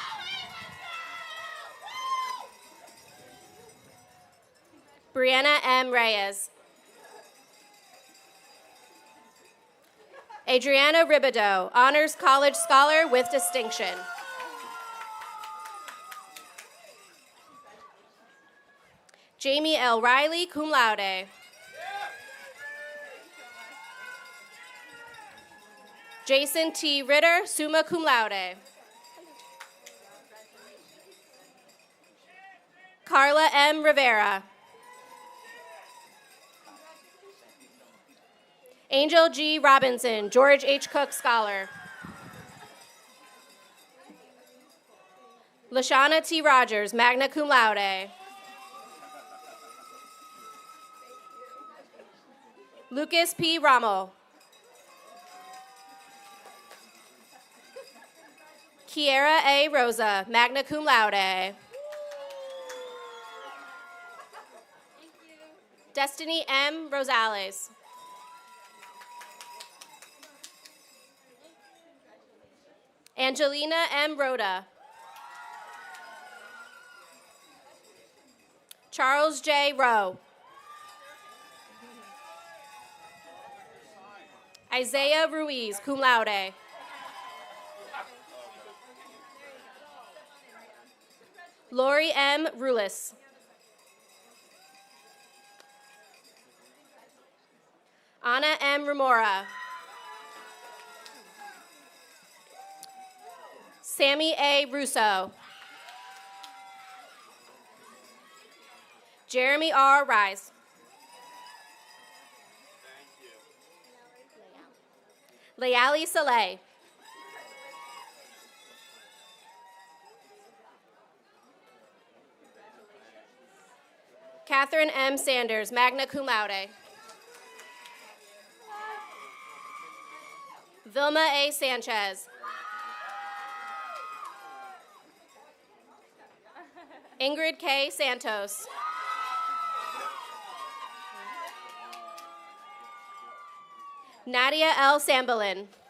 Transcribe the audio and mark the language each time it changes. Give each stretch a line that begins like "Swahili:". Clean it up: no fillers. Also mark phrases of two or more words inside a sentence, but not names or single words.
English: Brianna M. Reyes. Adriana Ribideau, Honors College Scholar with Distinction. Jamie L. Riley,
Latin: cum laude.
English: Jason T.
Latin: Ritter, summa cum laude.
English: Carla M. Rivera. Angel G. Robinson, George H. Cook Scholar. Lashana T. Rogers,
Latin: magna cum laude.
English: Lucas P. Rommel. Kiera A.
Latin: Rosa, magna cum laude.
English: Destiny M. Rosales. Angelina M. Rhoda. Charles J. Rowe. Isaiah Ruiz,
Latin: cum laude.
English: Lori M. Rulis. Anna M. Remora. Sammy A. Russo. Jeremy R. Rice. Layali Saleh. Catherine M. Sanders,
Latin: magna cum laude.
English: Vilma A. Sanchez. Ingrid K. Santos. Nadia L. Sambalin.